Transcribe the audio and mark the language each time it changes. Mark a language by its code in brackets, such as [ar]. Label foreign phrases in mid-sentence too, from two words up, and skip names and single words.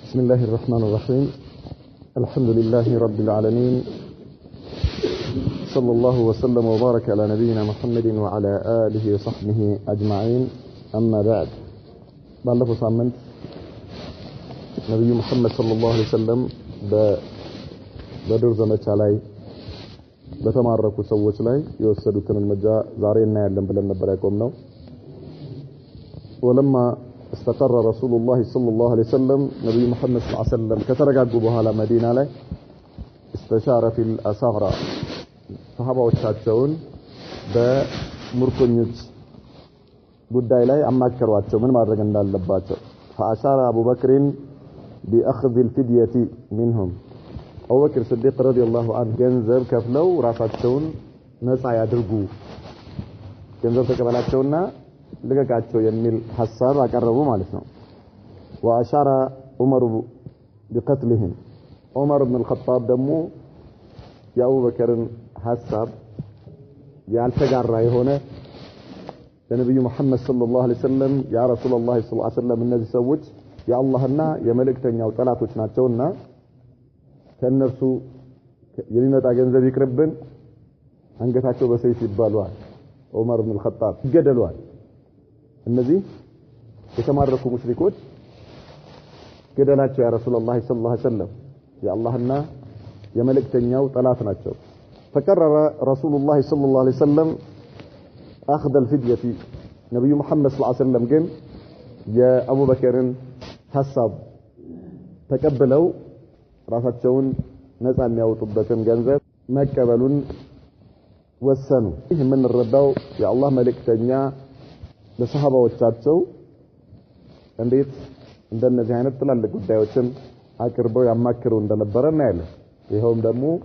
[ar] بسم الله الرحمن الرحيم الحمد لله رب العالمين صلى الله وسلم وبارك على نبينا محمد وعلى آله وصحبه أجمعين أما بعد [am] ባለፈው ሳምንት ነብዩ መሐመድ [ar] صلى الله عليه وسلم [am] በድር ዘመቻ ላይ በተማረኩ ሰዎች ላይ የወሰዱትን እርምጃ ዛሬ እናያለን ብለን ነበር ያቆምነው። [ar] ولما استقر رسول الله صلى الله عليه وسلم نبي محمد صلى الله عليه وسلم [am] ከተረጋጉ በኋላ መዲና ላይ [ar] استشار في الأسارى [am] ሰሃባዎቻቸውን በሙርኮኞች ጉዳይ ላይ አማከሯቸው ምን ማድረግ እንዳለባቸው። [ar] فأشار أبو بكر بأخذ الفدية منهم أبو بكر الصديق رضي الله عنه [am] ገንዘብ ከፍለው ራሳቸውን ነፃ ያድርጉ ገንዘብ ተቀበላቸውና ለጋጋቸው የሚል ሐሳብ አቀረቡ ማለት ነው። [ar] وأشار عمر بقتلهم عمر بن الخطاب [am] ደግሞ የአቡ በከርን ሐሳብ ያልተጋራ የሆነ ለነብዩ መሐመድ [ar] صلى الله عليه وسلم يا رسول الله صلى الله عليه وسلم [am] እነዚህ ሰዎች የአላህና የመልእክተኛው ጠላቶች ናቸውና ከነርሱ የሚመጣ ገንዘብ ይቅርብን አንገታቸው በሰይፍ ይባላል ዑመር ኢብኑ አልኸጣብ ይገደሏል። እነዚህ የተማረኩ ሙሽሪኮች ገደላቸው [ar] يا رسول الله صلى الله عليه وسلم [am] የአላህና የመልእክተኛው ጠላት ናቸው። [ar] فقرر رسول الله صلى الله عليه وسلم أخذ الفدية نبي محمد صلى الله عليه وسلم [am] ግን የአቡ በከርን ሐሳብ ተቀበለው ራሳቸውን ነፃ የሚያወጡበትን ገንዘብ መቀበሉን ወሰኑ። ይህ የምንረዳው የአላህ መልእክተኛ ለሰሃባዎቻቸው እንዴት እንደነዚህ አይነት ትላልቅ ጉዳዮችን አቅርበው ያማክሩ እንደነበረ እናያለን። ይሄውም ደግሞ